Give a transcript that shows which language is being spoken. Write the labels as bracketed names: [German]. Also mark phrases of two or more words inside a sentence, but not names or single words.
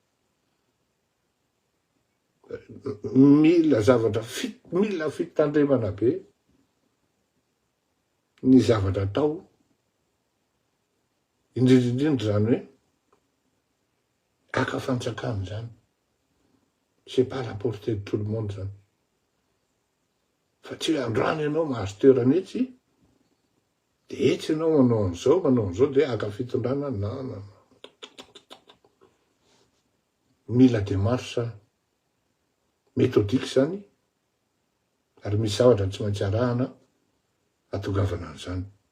[Malagasy] Mila zavatra mila fitandremana be ny zavatra atao, indrindrindrindra zany hoe akafantsakany zany, [French] c'est pas la portée de tout le monde zany. [Malagasy] Fa tsy hoe androany ianao mahazo toerana etsy, de etsy ianao manao an'izao de akafitondrana, na. Mila [French] démarche méthodique [Malagasy] zany, ary misy zavatra tsy maintsy arahana atongavana an'izany.